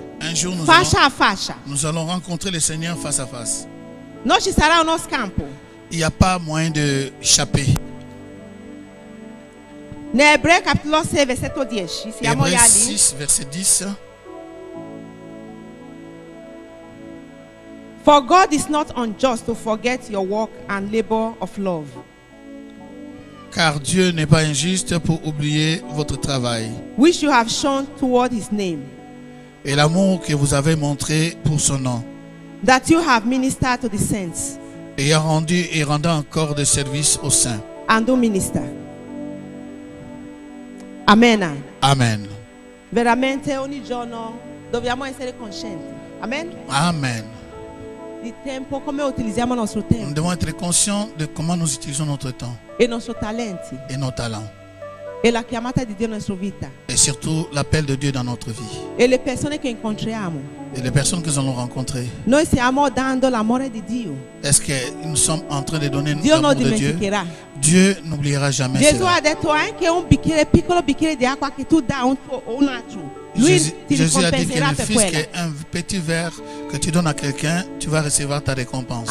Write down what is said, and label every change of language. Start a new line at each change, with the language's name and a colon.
French: Un jour,
Italian: faccia a faccia.
French: nous allons rencontrer le Seigneur face à face.
Italian: Non ci sarà uno scampo.
French: Il n'y a pas moyen d'échapper.
Italian: Nei Ebrei capitolo 6 versetto 10. Siamo
French: Hébreux
Italian: già lì.
French: 6, verset 10.
English: For God is not unjust to forget your work and labor of love,
French: Car Dieu n'est pas injuste pour oublier votre travail
English: which you have shown toward his name,
French: et l'amour que vous avez montré pour son nom,
English: that you have ministered to the saints
French: ayant rendu et rendant encore des services aux saints.
English: and do minister. Amen. Amen.
Italian: Veramente ogni giorno dobbiamo essere coscienti. Amen. Amen. di tempo, come utilizziamo il nostro
French: Nous
Italian: tempo
French: devons être conscients de comment nous utilisons notre temps
Italian: e i nostri talenti
French: et nos talents.
Italian: e la chiamata di Dio nella nostra vita
French: Et surtout l'appel de Dieu dans notre vie.
Italian: e le persone che incontriamo.
French: Et les personnes que nous allons rencontrer.
Italian: Noi stiamo dando l'amore di Dio.
French: Est-ce que nous sommes en train de donner
Italian: Dio non
French: l'amour de Dieu?
Italian: dimenticherà.
French: Dieu n'oubliera jamais
Italian: Gesù
French: cela.
Italian: ha detto anche un bicchiere, piccolo bicchiere di acqua che tu dai un altro. Lui ti
French: Jésus a dit que
Italian: ricompenserà
French: le
Italian: per
French: fils
Italian: quello.
French: qu'un petit verre que tu donnes à quelqu'un, tu vas recevoir ta récompense.